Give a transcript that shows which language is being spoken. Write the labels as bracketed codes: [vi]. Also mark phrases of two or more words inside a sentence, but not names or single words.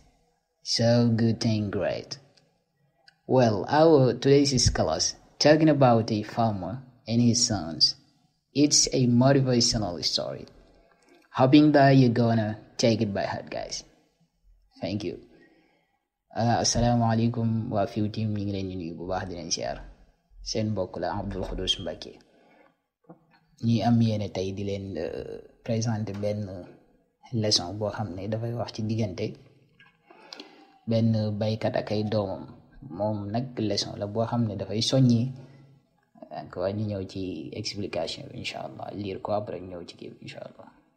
[en] So good and great. Well, our today's class talking about a farmer and his sons. It's a motivational story. Hoping that you're gonna take it by heart, guys. Thank you. [wo] Asalaamaaleykum waa FUT ñu ngi leen di nuyu bu baax di leen siyaar seen mbokk la Abdul Xuddus Mbacke ñi am yéene tey di leen présenter benn leçon boo xam ne dafay wax ci diggante benn baykat ak ay doomam moom nag leçon la boo xam ne dafay soññi encore ñu ñëw ci explication bi [ar] إن شاء الله [wo] lire ko après ñëw ci kii bi [ar] إن شاء الله.